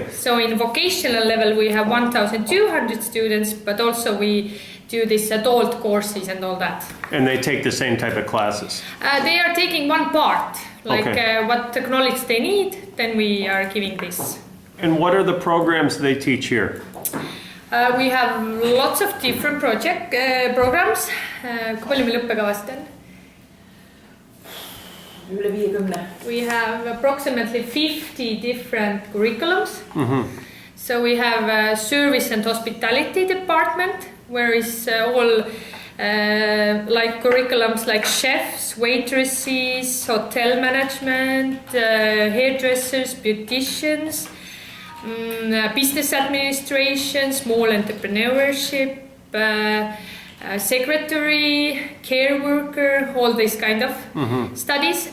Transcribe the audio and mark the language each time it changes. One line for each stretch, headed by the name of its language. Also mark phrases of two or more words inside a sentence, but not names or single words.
English: So in vocational level we have 1,200 students, but also we do this adult courses and all that. And they take the same type of classes? They are taking one part, what knowledge they need, then we are giving this. And what are the programs they teach here? We have lots of different programs.
Estonian: Kui palju meil õppekavast on? Üle 50.
English: We have approximately 50 different curriculums. So we have a service and hospitality department, where is all curriculums like chefs, waitresses, hotel management, hairdressers, beauticians, business administration, small entrepreneurship, secretary, care worker, all these kind of studies.